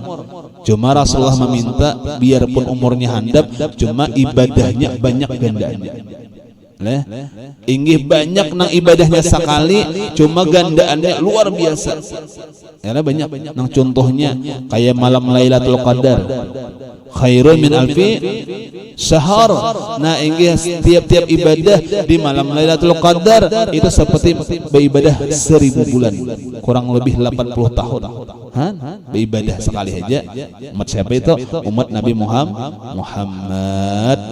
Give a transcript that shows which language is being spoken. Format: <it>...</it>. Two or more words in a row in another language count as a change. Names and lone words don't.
<bjn>Cuma Rasulullah meminta biarpun umurnya handap cuma ibadahnya banyak gandaannya. Leh inggih banyak nang ibadahnya sekali cuma gandaannya luar biasa. Ya banyak nang contohnya kayak malam Lailatul Qadar</bjn> <ar>khairun min alfi syahr.</ar> <bjn>Nah inggih tiap-tiap ibadah di malam Lailatul Qadar itu seperti beribadah 1000 bulan, kurang lebih 80 tahun. Beribadah sekali aja. Umat siapa itu? Umat Nabi Muhammad.</bjn>